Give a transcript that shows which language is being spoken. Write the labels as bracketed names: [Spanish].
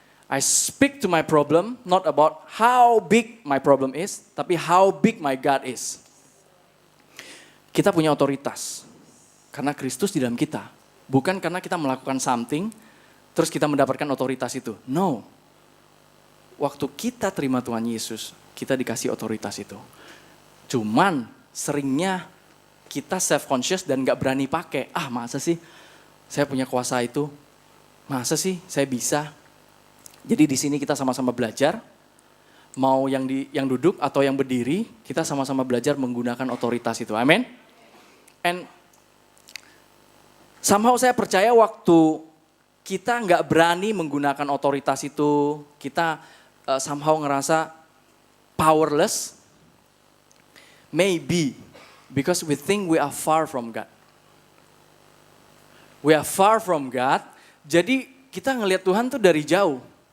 [English] I speak to my problem, not about how big my problem is, [Indonesian] tapi [English] how big my God is. [Indonesian] Kita punya otoritas, karena Kristus di dalam kita. Bukan karena kita melakukan something, terus kita mendapatkan otoritas itu. No. Waktu kita terima Tuhan Yesus, kita dikasih otoritas itu. Cuman seringnya kita self-conscious dan gak berani pakai. Ah masa sih saya punya kuasa itu? Masa sih saya bisa? Jadi di sini kita sama-sama belajar, mau yang duduk atau yang berdiri, kita sama-sama belajar menggunakan otoritas itu. Amin. [English] And somehow [Indonesian] saya percaya waktu kita nggak berani menggunakan otoritas itu, kita somehow ngerasa powerless. [English] Maybe because we think we are far from God. We are far from God, [Indonesian] jadi kita ngelihat Tuhan tuh dari jauh.